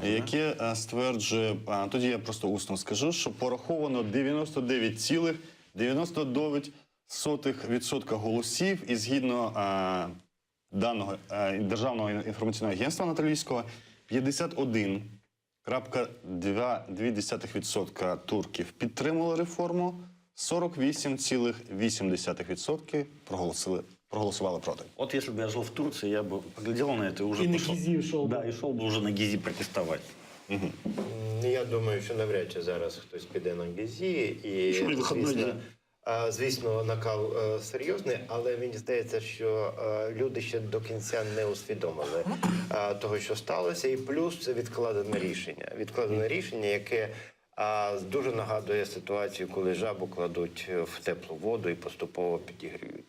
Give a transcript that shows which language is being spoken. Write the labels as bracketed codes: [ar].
[uk] яке стверджує, тоді я просто усно скажу, що пораховано 99,99% голосів, і згідно даного Державного інформаційного агентства Анатолійського, 51,2% турків підтримали реформу, 48,8% проголосували проти. [ru] Вот если бы я жил в Турции, я бы поглядел на это и уже И на пошел. Гизи ушел бы. Да, и шел бы уже на Гизи протестовать. [uk] Я думаю, що навряд чи зараз хтось піде на Гізі. І, Що, вихідний день? звісно, накал серйозний, але мені здається, що люди ще до кінця не усвідомили того, що сталося. І плюс це відкладене рішення. Відкладене рішення, яке дуже нагадує ситуацію, коли жабу кладуть в теплу воду і поступово підігріють.